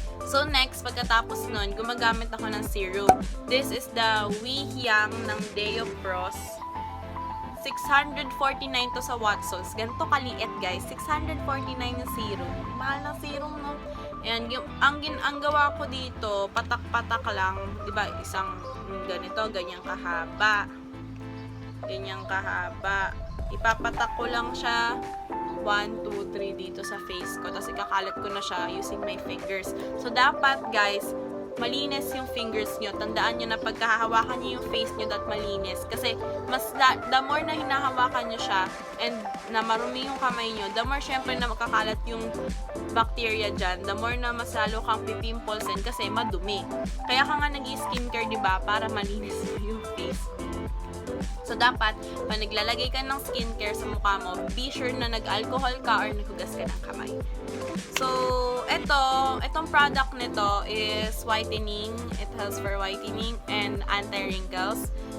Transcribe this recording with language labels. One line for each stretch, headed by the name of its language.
Filipino: So next, pagkatapos nun, gumagamit ako ng serum. This is the Weehyang ng Deo Pros. 649 to sa Watsons. Ganito kaliit guys. 649 yung serum. Mahal na serum no. Ayan, ang gawa ko dito, patak-patak lang. Diba, isang ganito, ganyang kahaba. Ganyang kahaba. Ipapatak ko lang siya 1, 2, 3 dito sa face ko. Tapos ikakalat ko na siya using my fingers. So, dapat guys, malinis yung fingers nyo. Tandaan nyo na pagkahawakan nyo yung face nyo, dapat malinis. Kasi, the more na hinahawakan nyo siya and na marumi yung kamay nyo, the more syempre na makakalat yung bacteria dyan, the more na mas lalo kang pipimplesin kasi madumi. Kaya ka nga nag-skincare, diba? Para malinis yung face. So, dapat, pag naglalagay ka ng skincare sa mukha mo, be sure na nag-alcohol ka or naghugas ka ng kamay. So, itong product nito is whitening.
English: It has for whitening and anti-wrinkles.